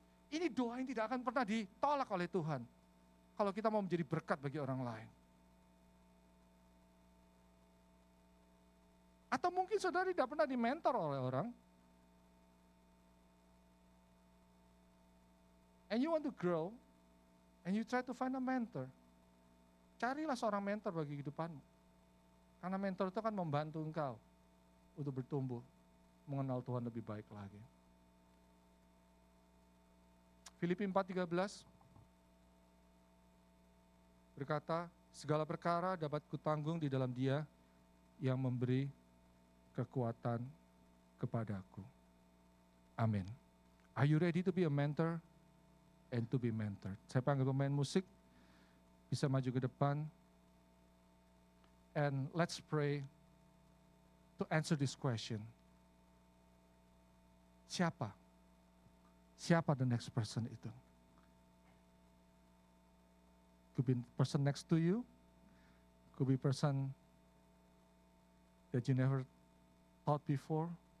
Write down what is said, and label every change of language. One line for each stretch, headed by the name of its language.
Indonesian: Ini doa yang tidak akan pernah ditolak oleh Tuhan. Kalau kita mau menjadi berkat bagi orang lain. Atau mungkin saudara tidak pernah dimentor oleh orang.
English: And you want to grow, and you try to find a mentor.
Indonesian: Carilah seorang mentor bagi kehidupanmu. Karena mentor itu akan membantu engkau untuk bertumbuh mengenal Tuhan lebih baik lagi. Filipi 4:13 berkata, segala perkara dapat kutanggung di dalam Dia yang memberi kekuatan kepadaku. Amin.
English: Are you ready to be a mentor and to be mentored?
Indonesian: Saya panggil pemain musik, bisa maju ke depan.
English: And let's pray to answer this question.
Indonesian: Siapa? Siapa
English: the next person
Indonesian: itu?
English: Could be person next to you, could be person that you never thought before.